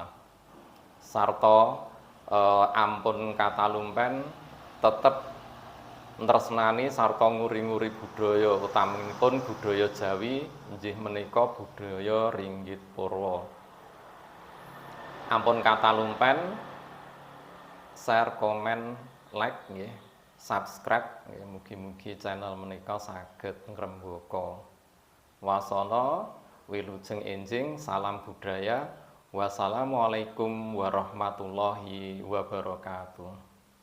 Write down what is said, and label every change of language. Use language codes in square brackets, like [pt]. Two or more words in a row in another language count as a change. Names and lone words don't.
[jv] Sarta ampun katalumpen tetep tresnani sarta nguri-nguri budaya utaminipun budaya Jawi inggih menika budaya ringgit purwa. Ampun katalumpen share, komen, like nggih, subscribe nggih, mugi-mugi channel menika saged ngrembaka. Wasana wilujeng enjing, salam budaya. [ar] والسلام عليكم ورحمة الله وبركاته.